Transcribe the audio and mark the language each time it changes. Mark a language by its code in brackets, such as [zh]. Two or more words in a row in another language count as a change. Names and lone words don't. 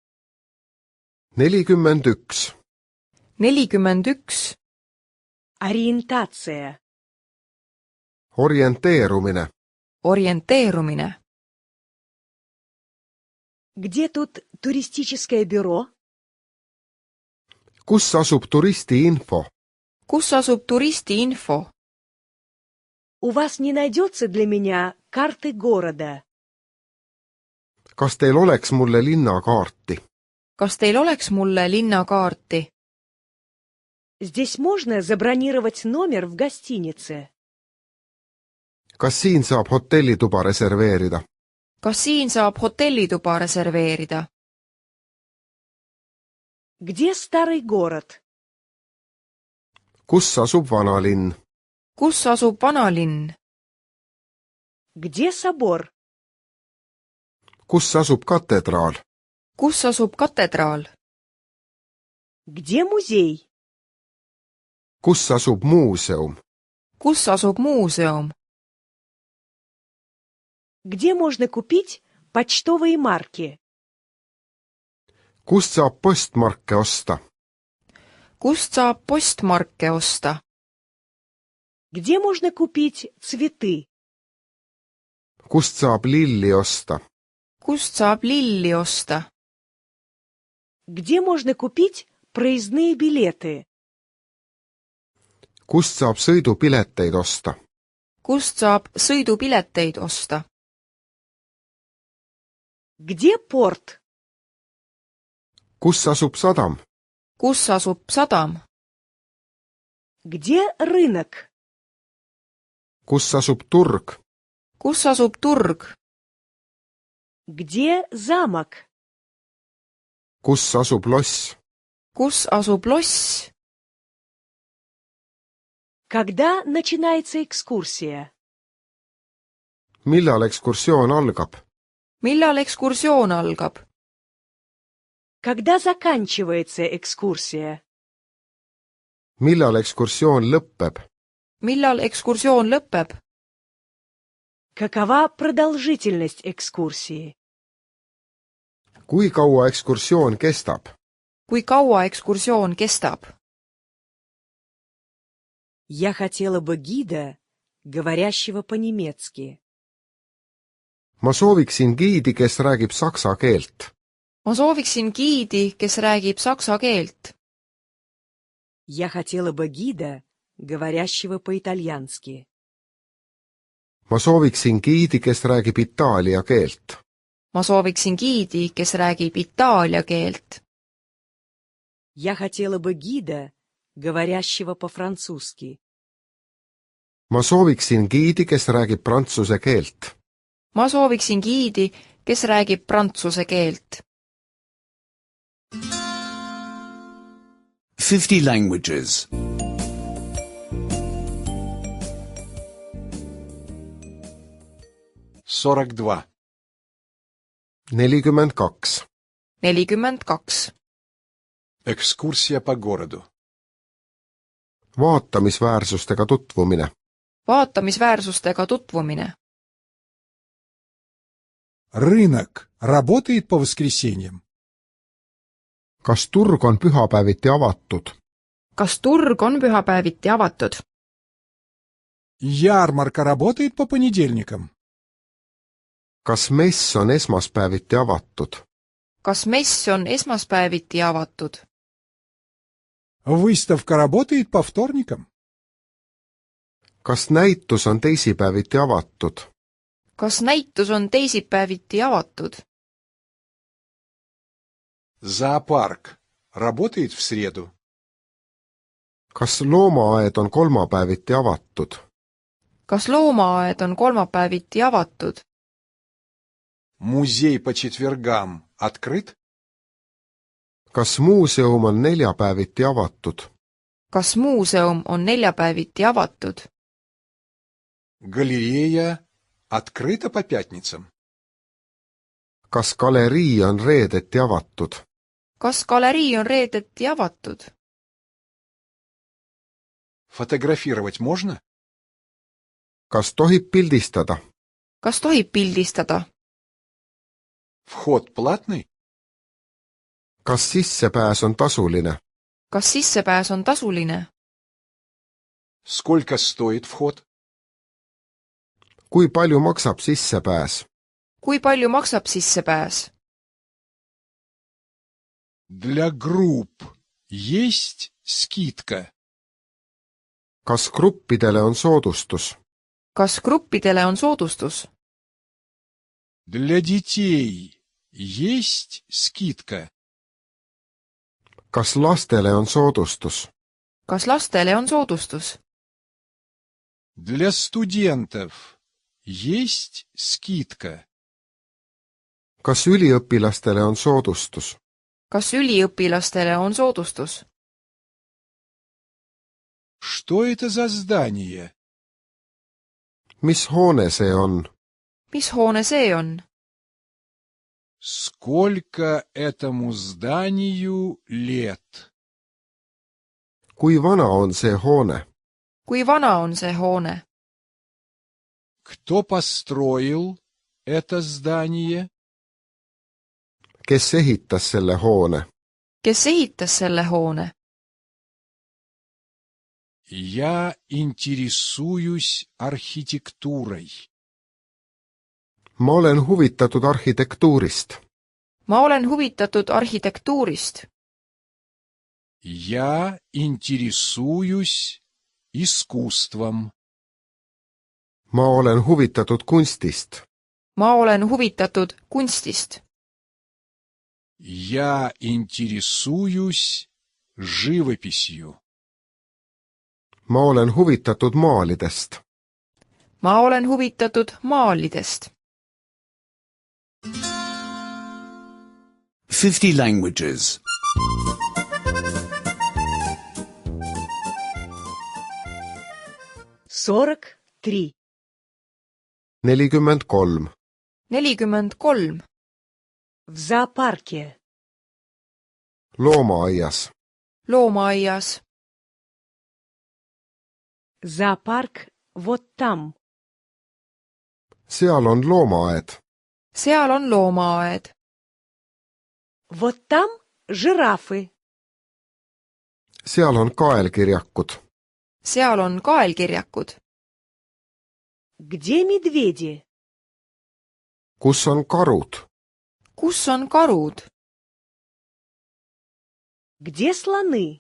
[ru] 41. 41. Ориентация. [et] Orienteerumine. Orienteerumine. [ru] Где тут туристическое бюро? [et] Kus asub turistiinfo? Kus asub turistiinfo? [ru] У вас не найдется для меня карты города? [et] Kas teil oleks mulle linnakaarti? Kas teil oleks mulle linnakaarti? [ru] Здесь можно забронировать номер в гостинице? [et] Kas siin saab hotellituba reserveerida? Kas siin saab hotellituba reserveerida? [ru] Где старый город? [et] Kus asub vanalinn? Kus asub vanalinn? [ru] Где собор? [et] Kus asub katedraal? Kus asub katedraal? [ru] Где музей? [et] Kus asub muuseum? Kus asub muuseum? [ru] Где можно купить почтовые марки? [et] Kust saab postmarke osta? Kust saab postmarke osta? [ru] Где можно купить цветы? [et] Kust saab lilli osta? Kust saab lilli osta? [ru] Где можно купить проездные билеты? [et] Kust saab sõidupileteid osta? Kust saab sõidupileteid osta? [ru] Где порт? [et] Kus asub sadam? Kus asub sadam? [ru] Где рынок? [et] Kus asub turg? Kus asub turg? [ru] Где замок? [et] Kus asub loss? Kus asub loss? [ru] Когда начинается экскурсия? [et] Millal ekskursioon algab? Millal ekskursioon algab? [ru] Когда заканчивается экскурсия? [et] Millal ekskursioon lõpeb? Millal ekskursioon lõpeb? [ru] Какова продолжительность экскурсии? [et] Kui kaua ekskursioon kestab? Kui kaua ekskursioon kestab? [ru] Я хотела бы гида, говорящего по-немецки. [et] Ma sooviksin giidi, kes räägib saksa keelt. Ma sooviksin giidi, kes räägib saksa keelt. [ru] Я хотела бы гида, говорящего по-итальянски. [et] Ma sooviksin giidi, kes räägib itaalia keelt. Ma sooviksin giidi, kes räägib itaalia keelt. [ru] Я хотела бы гида, говорящего по-французски. [et] Ma sooviksin giidi, kes räägib prantsuse keelt. Ma sooviksin giidi, kes räägib prantsuse keelt. [en] 50 languages. [ru] 42. 42. 42. Экскурсия по городу. [et] Vaatamisväärsustega tutvumine. Vaatamisväärsustega tutvumine. [ru] Рынок работает по воскресеньям? [et] Kas turg on pühapäeviti avatud? Kas turg on pühapäeviti avatud? [ru] Ярмарка работает по понедельникам? [et] Kas mess on esmaspäeviti avatud? Kas mess on esmaspäeviti avatud? [ru] Выставка работает по вторникам? [et] Kas näitus on teisipäeviti avatud? Kas näitus on teisipäeviti avatud? [ru] Зоопарк работает в среду? [et] Kas loomaaed on kolmapäeviti avatud? Kas loomaaed on kolmapäeviti avatud? [ru] Музей по четвергам открыт? [et] Kas muuseum on neljapäeviti avatud? Kas muuseum on neljapäeviti avatud? [ru] Галерея открыта по пятницам? [et] Kas galerii on reedeti avatud? Kas galerii on reedeti avatud? [ru] Фотографировать можно? [et] kas tohib pildistada? kas tohib pildistada? [ru] Вход платный? [et] kas sissepääs on tasuline? kas sissepääs on tasuline? [ru] Сколько стоит вход? [et] kui palju maksab sissepääs? kui palju maksab sissepääs? [ru] Для групп есть скидка? [et] kas gruppidele on soodustus? kas gruppidele on soodustus? [ru] Для детей есть скидка? [et] kas lastele on soodustus? kas lastele on soodustus? [ru] Для студентов есть скидка? [et] kas üliõpilastele on soodustus? kas üliõpilastele on soodustus? [ru] Что это за здание? [et] mis hoone see on? mis hoone see on? [ru] Сколько этому зданию лет? [et] kui vana on see hoone? kui vana on see hoone? [ru] Кто построил это здание? [et] kes ehitas selle hoone? kes ehitas selle hoone? [ru] Я интересуюсь архитектурой. [et] ma olen huvitatud arhitektuurist. ma olen huvitatud arhitektuurist. [ru] Я интересуюсь искусством. [et] ma olen huvitatud kunstist. ma olen huvitatud kunstist. [ru] Я интересуюсь живописью. [et] ma olen huvitatud maalidest. ma olen huvitatud maalidest. [en] 50 languages. [ru] 43. 43. 43. В зоопарке. [et] loomaaias. loomaaias. [ru] Зоопарк вот там. [et] seal on loomaaed. seal on loomaaed. [ru] Вот там жирафы. [et] seal on kaelkirjakud. seal on kaelkirjakud. [ru] Где медведи? [et] kus on karud? kus on karud? [ru] Где слоны?